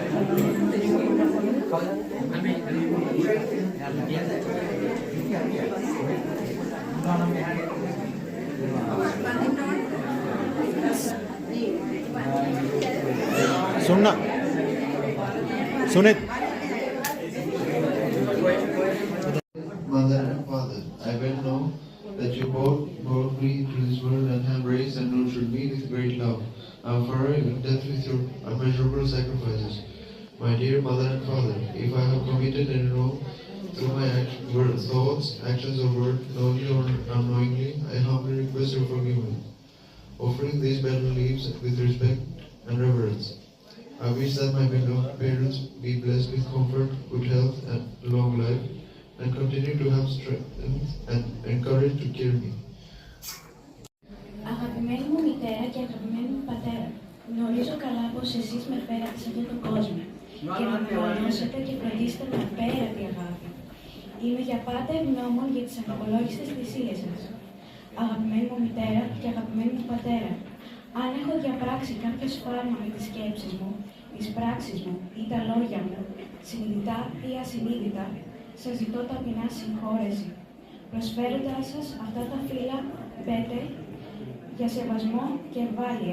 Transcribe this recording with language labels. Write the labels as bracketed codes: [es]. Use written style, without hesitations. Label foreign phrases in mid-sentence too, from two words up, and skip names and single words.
[en] सुनना सुनित Mother and father, I well know that you both brought me into this world and have raised and nurtured me with great love. I am forever in debt with your unmeasurable sacrifices. My dear mother and father, if I have committed any wrong through my thoughts, actions, or words, knowingly or unknowingly, I humbly request your forgiveness. Offering these better leaves with respect and reverence. I wish that my beloved parents be blessed with comfort, good health, and long life, and continue to have strength and courage to care me. [el] Αγαπημένη μου μητέρα και αγαπημένη μου πατέρα, γνωρίζω καλά πως εσείς με φέρατε σε αυτόν τον κόσμο και με μεγαλώσατε και φροντίσατε με απέραντη αγάπη. Είμαι για πάντα ευγνώμων για τις ανυπολόγιστες θυσίες σας. Αγαπημένη μου μητέρα και αγαπημένη μου πατέρα, αν έχω διαπράξει κάποιο σφάλμα με τις σκέψεις μου, τις πράξεις μου ή τα λόγια μου, συνειδητά ή ασυνείδητα, σας ζητώ ταπεινά συγχώρεση, προσφέροντάς σας αυτά τα φύλλα πέτε για σεβασμό και ευβάλεια.